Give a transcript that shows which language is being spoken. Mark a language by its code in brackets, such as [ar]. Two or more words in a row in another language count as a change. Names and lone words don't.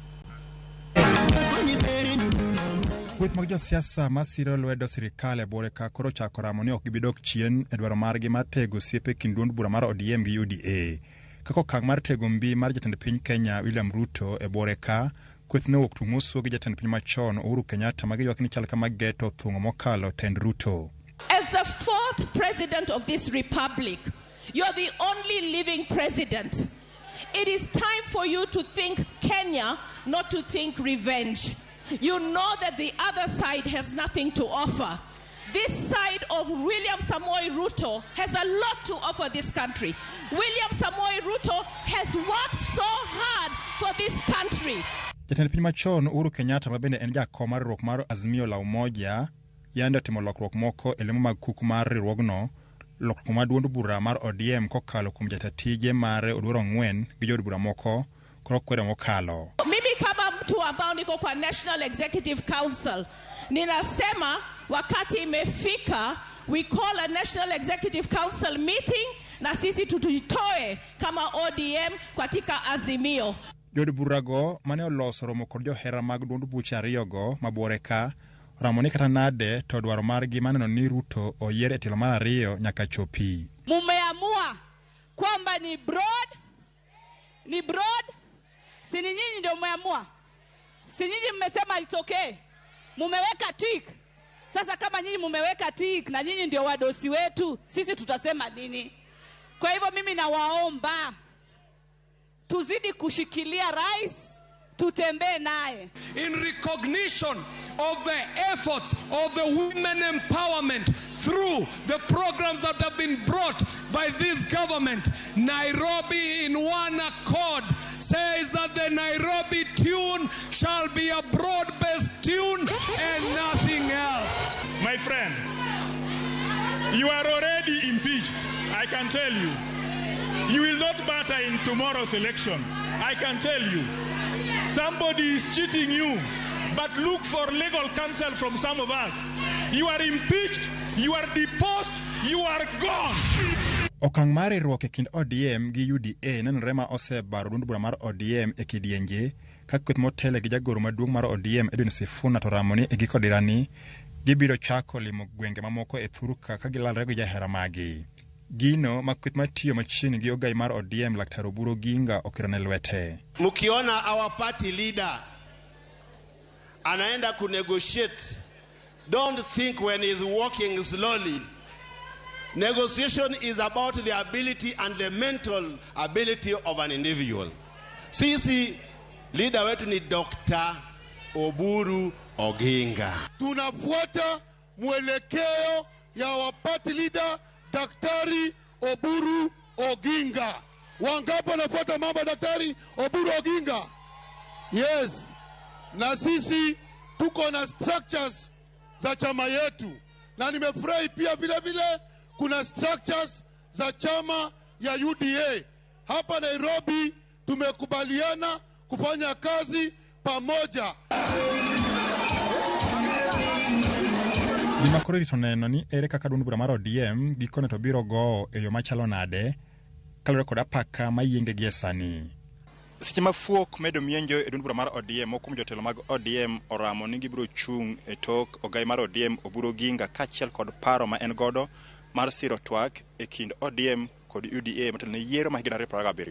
[luo] Kweth mag josiasa masiro lwedo sirikal e bore ka koro chako ramo ni ok gibidok chien e dwaro margi mar tego osiepe kind duond bura mar ODM gi UDA. Kako okang' mar tego mbi mar jatend piny Kenya William Ruto e bore ka kweth ne wuok tung'uso gi jatend piny machon Uhuru Kenyatta magi ywak ni chal kama geto thung'o mokalo tend Ruto. [en] As the fourth president of this republic, you are the only living president. It is time for you to think Kenya, not to think revenge. You know that the other side has nothing to offer. This side of William Samoei Ruto has a lot to offer this country. William Samoei Ruto has worked so hard for this country. [luo] Jatend piny machon Uhuru Kenyatta mabende en jakom mar riwruok mar Azimio la Umoja yande timo lokruok moko e lemo mag kuku mar riwruogno, lokruok mar duond bura mar ODM kokalo kuom jatatije mare Oduoro Ng'wen gi jood bura moko koro kwere mokalo. [sw] Mimi kama mtu ambao niko kwa National Executive Council ninasema wakati imefika [en] we call a National Executive Council meeting [sw] na sisi tutujitoe kama ODM katika Azimio. [luo] Jood burago mane oloso romo kod johera mag duond bucha ariyogo mabore ka Ramoni kata nade to dwaro margi maneno ni Ruto oyier e telo mar ariyo nyaka chopi. [sw] Mumeamua kwamba ni broad, si ni nyinyi ndio mmeamua, si nyinyi mmesema [en] it's okay, [sw] mumeweka tick. Sasa kama nyinyi mumeweka tick na nyinyi ndio wadosi wetu, sisi tutasema nini? Kwa hivyo mimi nawaomba tuzidi kushikilia rais, tutembee naye. [en] In recognition of the efforts of the women empowerment through the programs that have been brought by this government, Nairobi in one accord says that the Nairobi tune shall be a broad-based tune and nothing else. My friend, you are already impeached, I can tell you. You will not matter in tomorrow's election, I can tell you. Somebody is cheating you, but look for legal counsel from some of us. You are impeached, you are deposed, you are gone. [luo] Okang' mar riwruok e kind ODM gi UDA nenore ma osebaro duond bura mar ODM e kidienje ka kweth motele gi jagoro maduong' mar ODM Edwin Sifuna to Ramoni e giko dirani gibiro chako limo gwenge mamoko e Thurka ka gilalre gi jahera magi. Gino makweth matiyo machiegni gi ogai mar ODM Laktar Oburu Oginga okirone lwete. [sw] Mukiona [en] our party leader [sw] anaenda kunegotiate, [en] don't think when he's walking slowly. Negotiation is about the ability and the mental ability of an individual. [sw] Sisi leader wetu ni Dr. Oburu Oginga. Tunafuata mwelekeo ya [en] our party leader [sw] Daktari Oburu Oginga. Wangapi wanafuata mambo Daktari Oburu Oginga? Yes. Na sisi tuko na structures za chama yetu. Na nimefurahi pia vile vile kuna structures za chama ya UDA. Hapa Nairobi tumekubaliana kufanya kazi pamoja. [luo] Gima koro rito neno ni ere kaka duond bura mar ODM gikone to biro go e yo machalo nade kalure kod apaka mayienge gi sani. Seche mafuok medo mienjo e duond bura mar ODM mokum jotelo mag ODM oramo ni gibiro chung e tok ogai mar ODM Oburu Oginga kachiel kod paro ma en godo mar siro twak e kind ODM kod UDA motelo ne yiero ma higni 2017.